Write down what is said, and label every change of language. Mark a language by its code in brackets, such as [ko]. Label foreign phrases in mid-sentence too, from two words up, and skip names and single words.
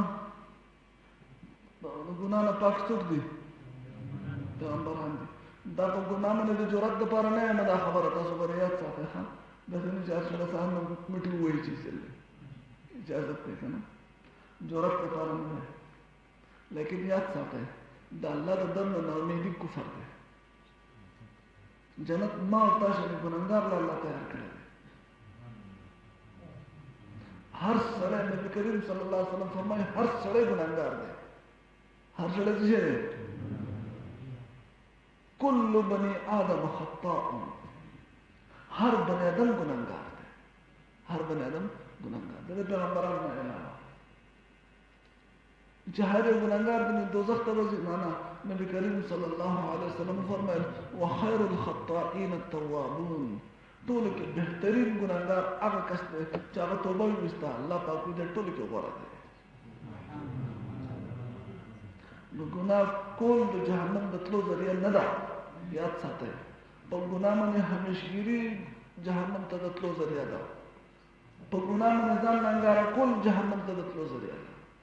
[ps] د ګناه نه پاک څوک دی پیغمبران دي دا په ګناه باندې د جرأت دپاره نه یم دا خبره تاسو به یاد ساتئ ښه داسې نه چې هر سړی سهار نه مټې ووایي چې اجازت دی که نه جرأت دپاره نه دی لیکن یاد ساتئ د الله د در نه ناامیدي کفر دی جنت ما او تاسو نه ګنهګار له الله تیار کړی دی هر سړی نبي کریم [ar] صلی الله علیه وسلم [ps] فرمایي هر سړی ګنهګار دی هر سړی څه دی [ar] کل بنی آدم خطاء [ps] هر بنی آدم گناهگار دی هر بنی آدم گناهگار دی پیغمبران نه علاوه چې هر یو ګناهګار دی دوزخ ته ورځي نه نبی کریم [ar] صلی الله علیه وسلم [ps] فرمایل [ar] وخير الخطائین التوابون [ps] ټول کې بهترین ګناهګار هغه کس دی چې هغه توبه وکړي الله پاک دې ټول کې غوړه دی نو ګناه کول د جهنم د تلو ذریعه نه ده یاد ساتئ په ګناه باندې همیشګیري جهنم ته د تلو ذریعه ده په ګناه باندې ځان ننګاره کول جهنم ته د تلو ذریعه ده